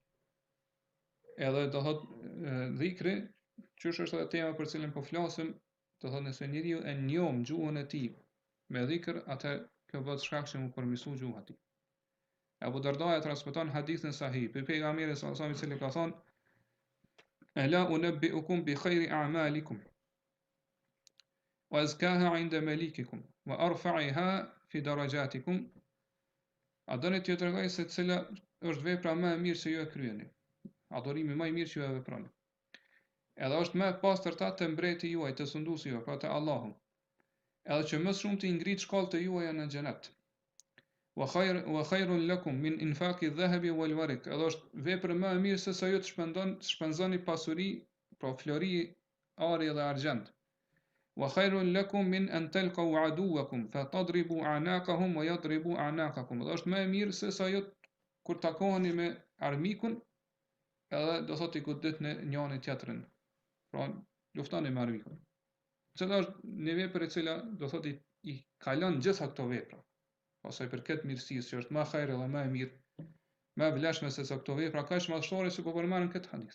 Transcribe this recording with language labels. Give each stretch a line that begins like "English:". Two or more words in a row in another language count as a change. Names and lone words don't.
Albanian: Edhe do thot dhikri, çysh është edhe tema për cilën po flasim, do thot nëse njeriu e njeh gjuhën e tij me dhikr, atë kjo bëhet shkak që mu përmirësoj gjuha e tij. Abu Darda e transmeton hadithin sahih, për pejgamberin
Arabic: صلى الله عليه وسلم
Albanian: i cili ka thonë,
Arabic: ألا أنبئكم بخير أعمالكم وأزكاها عند مليككم وأرفعها في درجاتكم.
Albanian: A doni t'ju tregoj se cila është vepra më e mirë që ju e kryeni, adhurimi më i mirë që ju e veproni. Edhe është më e pastërta te mbreti juaj, te sunduesi juaj, pra te Allahu. Edhe që më shumë të ngrit shkallët e juaja në xhenet.
Arabic: وخير لكم من إنفاق الذهب والورق.
Albanian: Edhe është vepër më e mirë se sa ju të shpenzoni pasuri, pra flori, ari dhe argjend.
Arabic: وخير لكم من أن تلقوا عدوكم فتضربوا أعناقهم ويضربوا أعناقكم.
Albanian: Edhe është më e mirë se sa ju kur takoheni me armikun, edhe do thotë i goditni njëri tjetrin. Pra luftoni me armikun. Cila është një vepër e cila do thotë i kalon gjitha këto vepra. Ose i përket mirësisë që është më hajër dhe më e mirë, më e vlefshme se sa këto vepra kaq madhështore që po përmenden këtë hadith.